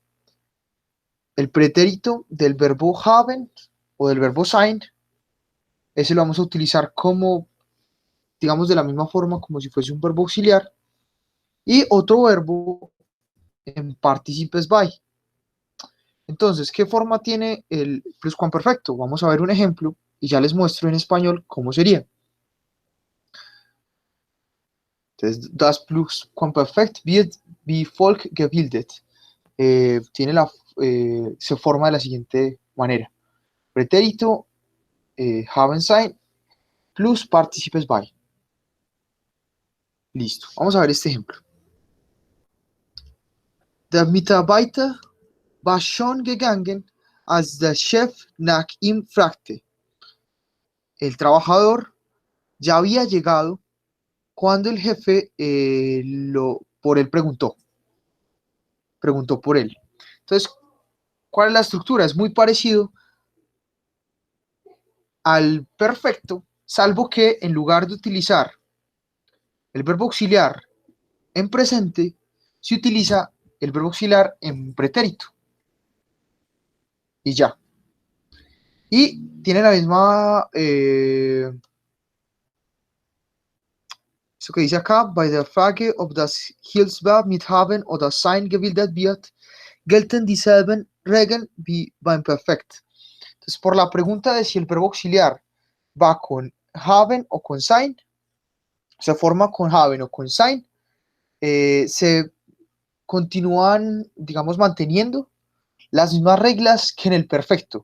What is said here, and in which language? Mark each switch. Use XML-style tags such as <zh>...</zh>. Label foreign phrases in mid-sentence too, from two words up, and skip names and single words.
<es>El pretérito del verbo haben o del verbo sein, ese lo vamos a utilizar como, digamos, de la misma forma como si fuese un verbo auxiliar. Y otro verbo en participes by. Entonces, ¿qué forma tiene el pluscuamperfecto? Vamos a ver un ejemplo y ya les muestro en español cómo sería. Entonces,</es> <de>das Plusquamperfekt wird wie folgt gebildet.</de> <es>Se forma de la siguiente manera: pretérito</es> <de>haben sein</de> <es>plus participes by. Listo. Vamos a ver este ejemplo.</es> <de>Der Mitarbeiter war schon gegangen, als der Chef nach ihm fragte.</de> <es>El trabajador ya había llegado cuando el jefe por él preguntó por él. Entonces, ¿cuál es la estructura? Es muy parecido al perfecto, salvo que en lugar de utilizar el verbo auxiliar en presente, se utiliza el verbo auxiliar en pretérito. Y ya. Y tiene la misma, eso que dice acá:</es> <de>bei der Frage, ob das Hilfsverb mit haben oder sein gebildet wird, gelten dieselben Regeln wie beim Perfekt.</de> <es>Entonces, por la pregunta de si el verbo auxiliar va con haben o con sein, se forma con haben o con sein, se continúan, digamos, manteniendo las mismas reglas que en el perfecto.</es>